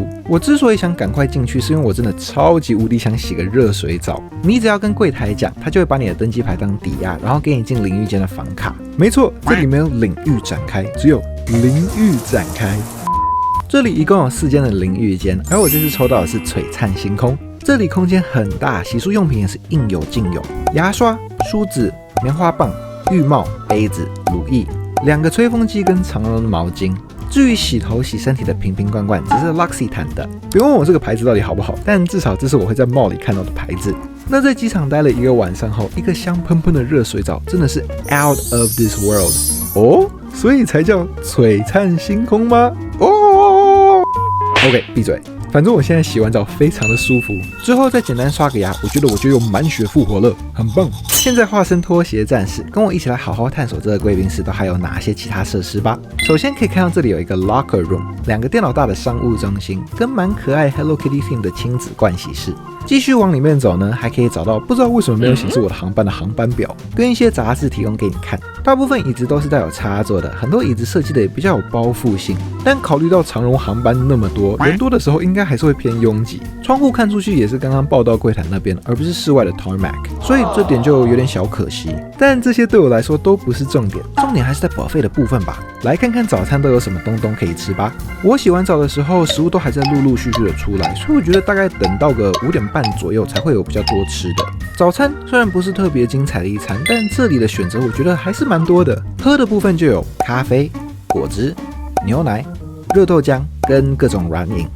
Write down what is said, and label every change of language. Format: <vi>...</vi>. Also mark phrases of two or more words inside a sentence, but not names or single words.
<zh>我之所以想趕快進去，是因為我真的超級無敵想洗個熱水澡。你只要跟櫃檯講，他就會把你的登機牌當抵押，然後給你進淋浴間的房卡。沒錯，這裡沒有領域展開，只有淋浴展開。這裡一共有4間的淋浴間，而我這次抽到的是璀璨星空。這裡空間很大，洗漱用品也是應有盡有，牙刷、梳子、棉花棒、浴帽、杯子、乳液，2個吹風機跟長榮的毛巾。至於洗頭洗身體的瓶瓶罐罐，只是 L'Occitane 的。不用問我這個牌子到底好不好，但至少這是我會在 mall 裡看到的牌子。那在機場待了1個晚上後，一個香噴噴的熱水澡真的是</zh> <en>out of this world</en> <zh>哦，所以才叫璀璨星空嗎？哦 ，OK， 閉嘴。反正我現在洗完澡非常的舒服，之後再簡單刷個牙，我覺得我就又滿血復活了，很棒。現在化身拖鞋戰士，跟我一起來好好探索這個貴賓室都還有哪些其他設施吧。首先可以看到這裡有一個</zh> <en>locker room，</en> <zh>2個電腦大的商務中心，跟蠻可愛 Hello Kitty theme 的親子盥洗室。繼續往裡面走呢，還可以找到不知道為什麼沒有顯示我的航班的航班表，跟一些雜誌提供給你看。大部分椅子都是帶有插座的，很多椅子設計的也比較有包覆性。但考慮到長榮航班那麼多，人多的時候應該還是會偏擁擠，窗戶看出去也是剛剛報到櫃檯那邊，而不是室外的 tarmac， 所以這點就有點小可惜。但這些對我來說都不是重點，重點還是在 buffet 的部分吧。來看看早餐都有什麼東東可以吃吧。我洗完澡的時候，食物都還在陸陸續續的出來，所以我覺得大概等到個5點半左右才會有比較多吃的。早餐雖然不是特別精彩的一餐，但這裡的選擇我覺得還是蠻多的。喝的部分就有咖啡、果汁、牛奶、熱豆漿跟各種軟飲。</zh>